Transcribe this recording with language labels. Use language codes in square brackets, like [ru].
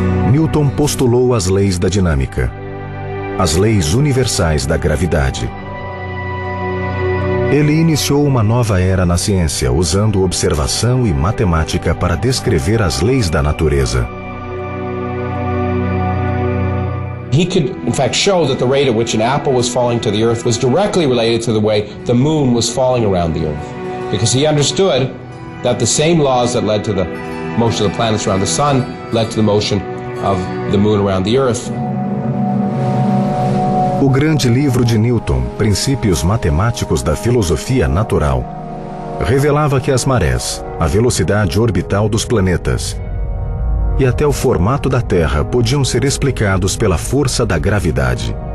[pt] Newton postulou as leis da dinâmica, as leis universais da gravidade. Ele iniciou uma nova era na ciência, usando observação e matemática para descrever as leis da natureza. [en] He could, in fact, show that the rate at which an apple was falling to the earth was directly related to the way the moon was falling around the earth. Because he understood that the same laws that led to the motion of the planets around the sun led to the motion of the moon around the earth. [pt] O grande livro de Newton, Princípios Matemáticos da Filosofia Natural, revelava que as marés, a velocidade orbital dos planetas e até o formato da Terra podiam ser explicados pela força da gravidade.